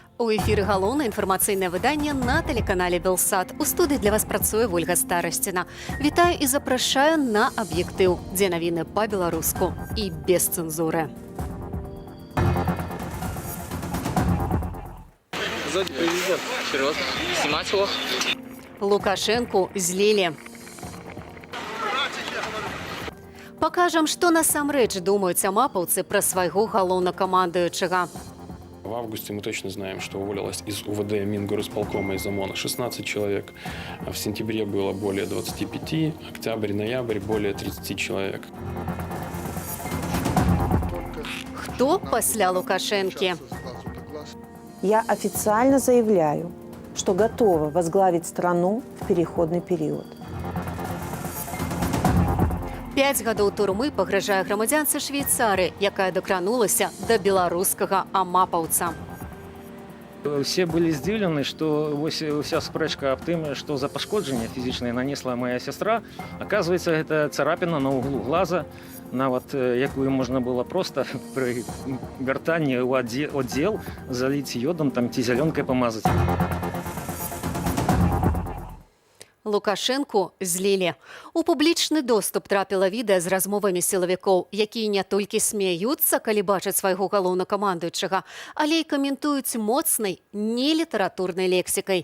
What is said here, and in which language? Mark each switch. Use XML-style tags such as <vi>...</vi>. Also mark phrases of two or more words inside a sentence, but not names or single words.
<be>У эфіры галоўнае інфармацыйнае выданне на тэлеканале «Белсат». У студыі для вас працуе Ольга Старасціна. Вітаю і запрашаю на аб'ектыў, дзе навіны па-беларуску і без цэнзуры.</be> <ru>Сзади президент. Серьезно? Снимать его?</ru> <be>Лукашэнку злілі. Пакажам, што насамрэч думаюць амапаўцы пра свайго галоўнакамандуючага.</be> <ru>В августе мы точно знаем, что уволилось из УВД, Мингорисполкома и ОМОНа 16 человек. В сентябре было более 25, октябрь-ноябрь более 30 человек.</ru> <be>Хто пасля Лукашэнкі?</be> <ru>Я официально заявляю, что готова возглавить страну в переходный период.</ru> <be>5 гадоў турмы пагражае грамадзянцы Швейцарыі, якая докранулася до беларускага амапаўца.</be> <ru>Все были здзіўлены, что вся</ru> <be>спрэчка аб тым,</be> <ru>что за</ru> <be>пашкоджанне фізічнае</be> <ru>нанесла моя сестра, оказывается, это царапина на углу глаза,</ru> <be>нават якую можна было просто при вяртанні ў аддзел заліць йодам там ці зялёнкай памазаць. Лукашэнку злілі. У публічны доступ трапіла відэа з размовамі сілавікоў, якія не толькі смяюцца, калі бачаць свайго галоўнакамандуючага, але і каментуюць моцнай, нелітаратурнай лексікай.</be>